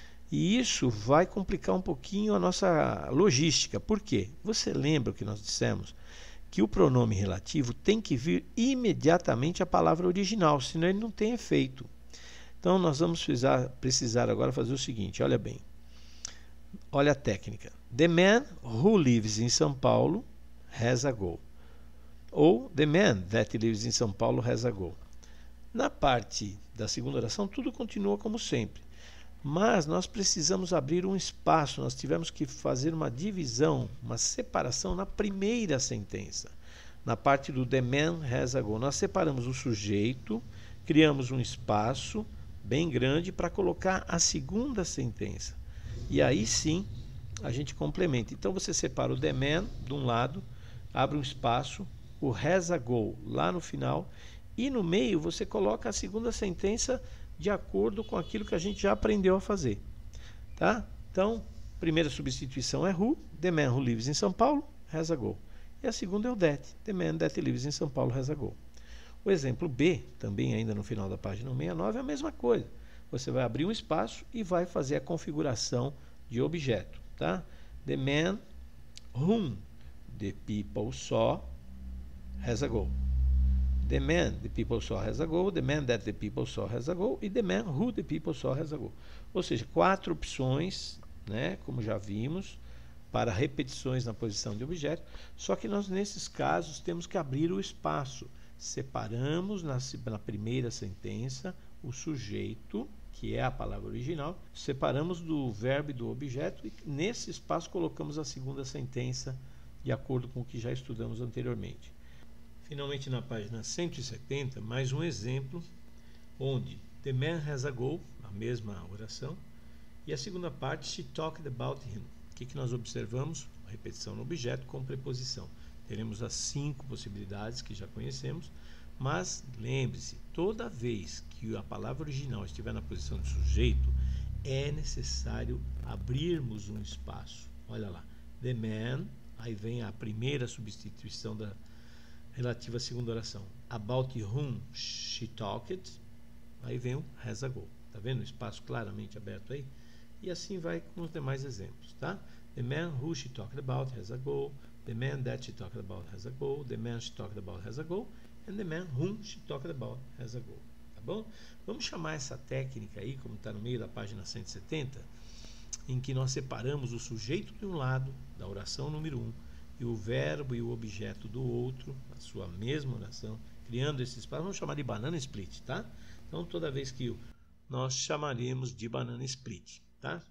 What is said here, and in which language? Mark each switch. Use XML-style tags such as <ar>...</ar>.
<pt>E isso vai complicar um pouquinho a nossa logística. Por quê? Você lembra o que nós dissemos? Que o pronome relativo tem que vir imediatamente à palavra original, senão ele não tem efeito. Então nós vamos precisar agora fazer o seguinte, olha bem. Olha a técnica.</pt> <en>The man who lives in São Paulo has a goal. Ou the man that lives in São Paulo has a goal.</en> <pt>Na parte da segunda oração, tudo continua como sempre. Mas nós precisamos abrir um espaço, nós tivemos que fazer uma divisão, uma separação na primeira sentença. Na parte do</pt> <en>the man has a goal.</en> <pt>Nós separamos o sujeito, criamos um espaço bem grande para colocar a segunda sentença. E aí sim a gente complementa. Então você separa o the man de um lado, abre um espaço, o has a goal lá no final, e no meio você coloca a segunda sentença de acordo com aquilo que a gente já aprendeu a fazer. Tá? Então, primeira substituição é who,</pt> <en>the man who lives in São Paulo has a goal.</en> <pt>E a segunda é o that,</pt> <en>the man that lives in São Paulo has a goal.</en> <pt>O exemplo B, também ainda no final da página 169, é a mesma coisa. Você vai abrir um espaço e vai fazer a configuração de objeto. Tá?</pt> <en>The man whom the people saw has a goal. The man the people saw has a goal, the man that the people saw has a goal e the man who the people saw has a goal.</en> <pt>Ou seja, 4 opções, né, como já vimos, para repetições na posição de objeto, só que nós nesses casos temos que abrir o espaço. Separamos na primeira sentença o sujeito, que é a palavra original, separamos do verbo e do objeto e nesse espaço colocamos a segunda sentença de acordo com o que já estudamos anteriormente. Finalmente, na página 170, mais um exemplo, onde the man has a goal, a mesma oração, e a segunda parte,</pt> <en>she talked about him.</en> <pt>O que nós observamos? A repetição no objeto com preposição. Teremos as 5 possibilidades que já conhecemos, mas lembre-se, toda vez que a palavra original estiver na posição de sujeito, é necessário abrirmos um espaço. Olha lá, the man, aí vem a primeira substituição relativa à segunda oração.</pt> <en>About whom she talked,</en> <pt>aí vem o</pt> <en>has a goal.</en> <pt>Tá vendo o espaço claramente aberto aí? E assim vai com os demais exemplos, tá?</pt> <en>The man who she talked about has a goal. The man that she talked about has a goal. The man she talked about has a goal. And the man whom she talked about has a goal.</en> <pt>Tá bom? Vamos chamar essa técnica aí, como está no meio da página 170, em que nós separamos o sujeito de um lado, da oração número 1, e o verbo e o objeto do outro, a sua mesma oração, criando esse espaço. Vamos chamar de banana split, tá? Então, toda vez que nós chamaremos de banana split, tá?</pt>